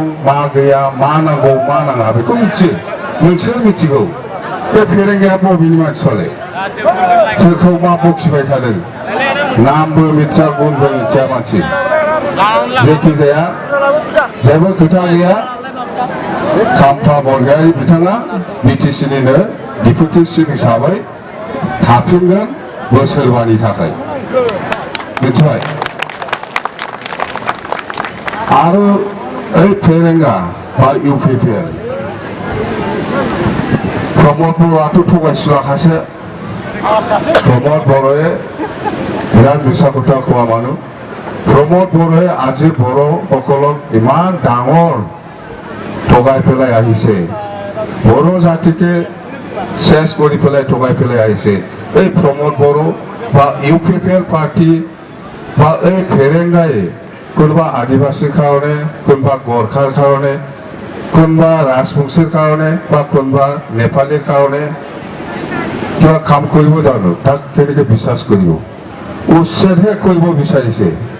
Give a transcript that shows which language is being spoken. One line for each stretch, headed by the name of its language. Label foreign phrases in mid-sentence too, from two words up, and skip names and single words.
Bodo: मा गैया मा नांगौ मा नाङा बेखौ मिथियो नोंसोर मिथिगौ बे फेरेंगाया बबेनि मानसियालाय सोरखौ मा बखिबाय थादों नामबो मिथिया गुनबो मिथिया मानसि जेखि जाया जेबो खोथा गैया खाम्फा बरगयारि बिथाङा बिटिसिनिनो डिपुटि चिफ हिसाबै थाफिनगोन बोसोरबानि थाखाय मिथिबाय आरो ओइ फेरेंगा बा इउपिपिएल प्रमद बर'आथ' थगायसुलाखासो प्रमद बर'ए
Assamese: বিৰাট মিছা কথা কোৱা মানুহ প্ৰমোদ বড়োৱে আজি বড়োসকলক ইমান ডাঙৰ ঠগাই পেলাই আহিছে বড়ো জাতিকে শেষ কৰি পেলাই ঠগাই পেলাই আহিছে এই প্ৰমোদ বড়ো বা ইউপিপিএল পাৰ্টি বা এই ফেৰেংগাই কোনোবা আদিবাসীৰ কাৰণে কোনোবা গোৰ্খাৰ কাৰণে কোনোবা ৰাজবংশীৰ কাৰণে বা কোনোবা নেপালীৰ কাৰণে কিবা কাম কৰিব জানো তাক কেনেকৈ বিশ্বাস কৰিব উচ্ছেদহে কৰিব বিচাৰিছে